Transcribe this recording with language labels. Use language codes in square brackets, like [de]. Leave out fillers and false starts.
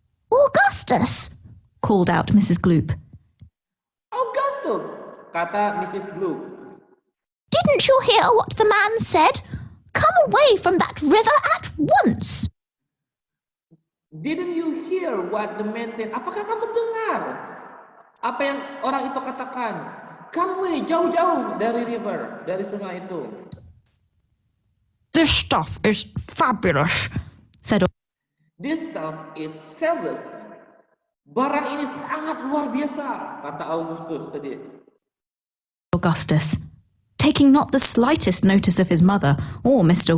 [en] Augustus, called out Mrs. Gloop. [id] Augustus, kata Mrs. Gloop. [en] Didn't you hear what the man said? Come away from that river at once. Didn't you hear what the man said? [id] Apakah kamu dengar apa yang orang itu katakan? [en] Come away, [id] jauh-jauh dari river, dari sungai itu. [en] This stuff is fabulous, said This stuff is fabulous. [id] Barang ini sangat luar biasa, kata Augustus tadi. [en] Augustus, taking not the slightest notice of his mother or Mr.